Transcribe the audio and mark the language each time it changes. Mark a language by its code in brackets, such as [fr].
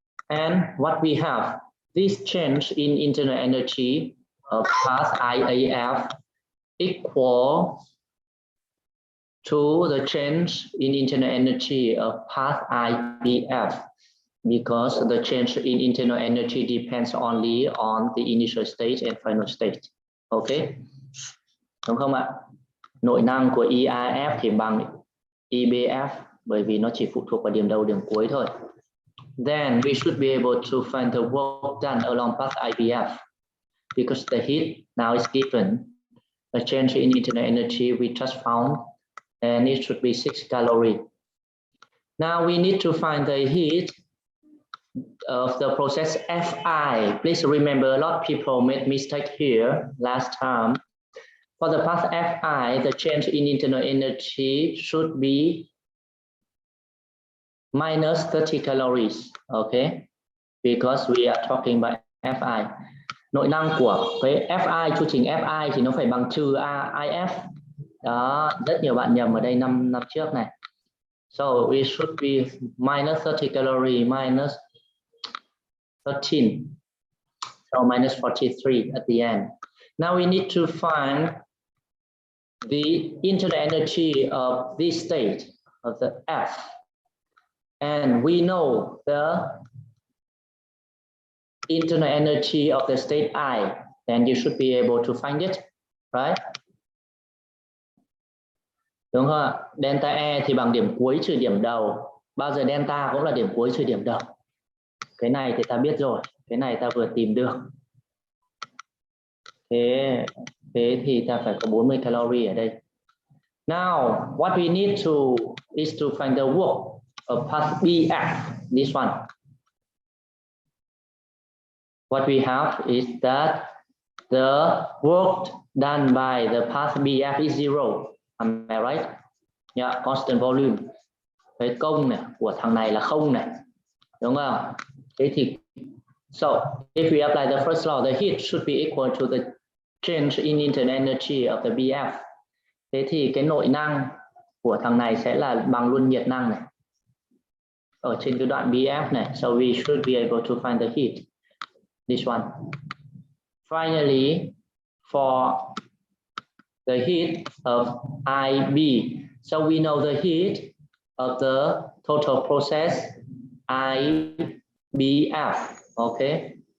[en] And what we have, this change in internal energy of path IAF equal to the change in internal energy of path IBF, because the change in internal energy depends only on the initial state and final state. Okay, [vi] đúng không ạ? Nội năng của EIF thì bằng EBF bởi vì nó chỉ phụ thuộc vào điểm đầu điểm cuối thôi. [en] Then we should be able to find the work done along path IBF because the heat now is given. The change in internal energy we just found, and it should be 6 calories. Now we need to find the heat of the process Fi. Please remember, a lot of people made mistake here last time. For the path Fi, the change in internal energy should be minus 30 calories, okay? Because we are talking about Fi. [vi] Nội năng của cái Fi, chu trình Fi thì nó phải bằng trừ AIF. Đó, rất nhiều bạn nhầm ở đây năm trước này. [en] So it should be minus 30 calorie minus 13. So minus 43 at the end. Now we need to find the internal energy of this state of the F. And we know the internal energy of the state I, then you should be able to find it, right? [vi] Đúng không ạ? Delta E thì bằng điểm cuối trừ điểm đầu. Bao giờ delta cũng là điểm cuối trừ điểm đầu. Cái này thì ta biết rồi. Cái này ta vừa tìm được. Thế thì ta phải có 40 calorie ở đây. [en] Now, what we need to is to find the work of path BF, this one. What we have is that the work done by the path BF is 0. Am I right? Yeah, constant volume. [vi] Cái công này của thằng này là không này. Đúng không? Thế thì [en] so if we apply the first law, the heat should be equal to the change in internal energy of the BF. [vi] Thế thì cái nội năng của thằng này sẽ là bằng luôn nhiệt năng này. Ở trên cái đoạn BF này. [en] So we should be able to find the heat. This one. Finally, for the heat of IB. So we know the heat of the total process IBF, okay?